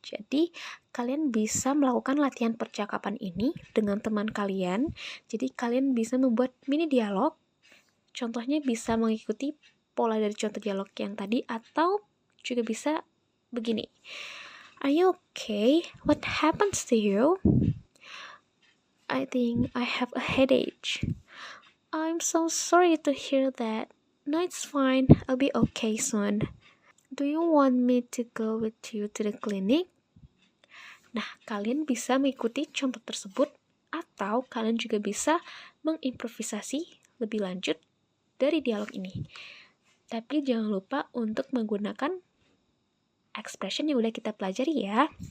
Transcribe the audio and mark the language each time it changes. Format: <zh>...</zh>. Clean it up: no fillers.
<id>Jadi, kalian bisa melakukan latihan percakapan ini dengan teman kalian. Jadi, kalian bisa membuat mini dialog. Contohnya bisa mengikuti pola dari contoh dialog yang tadi atau juga bisa begini.</id> <en>Are you okay? What happens to you? I think I have a headache. I'm so sorry to hear that. No, it's fine. I'll be okay soon. Do you want me to go with you to the clinic?</en> <id>Nah, kalian bisa mengikuti contoh tersebut atau kalian juga bisa mengimprovisasi lebih lanjut dari dialog ini. Tapi jangan lupa untuk menggunakan expression yang udah kita pelajari ya.</id>